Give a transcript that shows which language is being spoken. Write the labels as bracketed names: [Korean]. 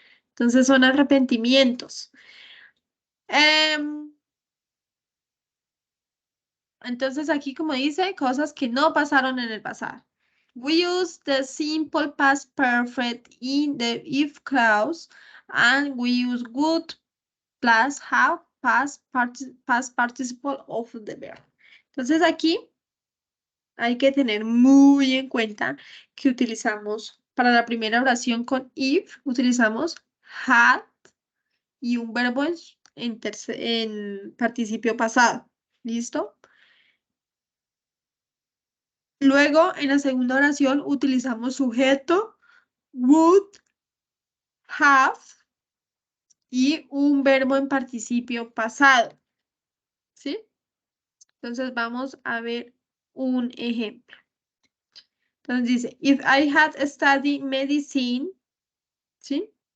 [Spanish] Entonces son arrepentimientos. Em, entonces aquí como dice, cosas que no pasaron en el pasado. [English] We use the simple past perfect in the if clause and we use would plus have past participle of the verb. [Spanish] Entonces aquí hay que tener muy en cuenta que utilizamos para la primera oración con if, utilizamos had y un verbo en participio pasado. ¿Listo? Luego, en la segunda oración, utilizamos sujeto, would, have y un verbo en participio pasado. ¿Sí? Entonces, vamos a ver un ejemplo. Entonces dice, [English] if I had studied medicine, [Spanish] ¿sí?